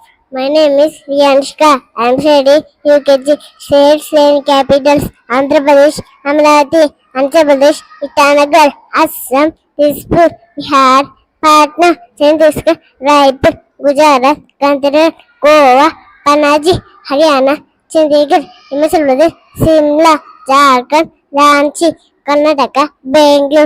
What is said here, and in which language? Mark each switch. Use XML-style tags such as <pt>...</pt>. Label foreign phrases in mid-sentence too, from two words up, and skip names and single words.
<en>My name is Riyanshka. I am studying UKG. States and capitals: Andhra Pradesh, Amravati, Andhra Pradesh, Itanagar, Assam, Dispur, Bihar, Patna, Chandigarh, Raipur, Gujarat, Gandhara, Goa, Panaji, Haryana, Chandigarh, Himachal Pradesh, Simla, Jharkhand, Ranchi, Karnataka, Bangalore,</en>